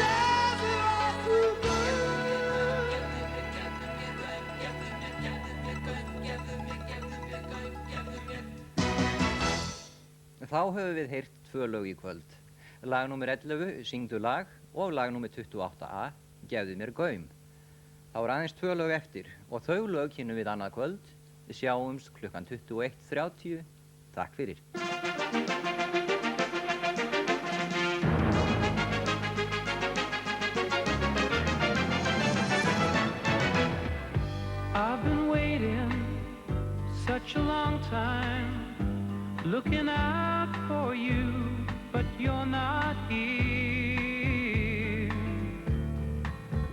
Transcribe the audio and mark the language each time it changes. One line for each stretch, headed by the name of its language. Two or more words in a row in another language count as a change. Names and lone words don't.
Icelandic: Þá höfum við heyrt 2 lög í kvöld. Lag númer 11, Syngdu lag, og lag númer 28A, Gefðu mér gaum. Þá er aðeins 2 lög eftir og þau lög kynnum við annað kvöld. Við sjáumst klukkan 21:30. Takk fyrir.
English: I've been waiting such a long time, looking out for you, but you're not here.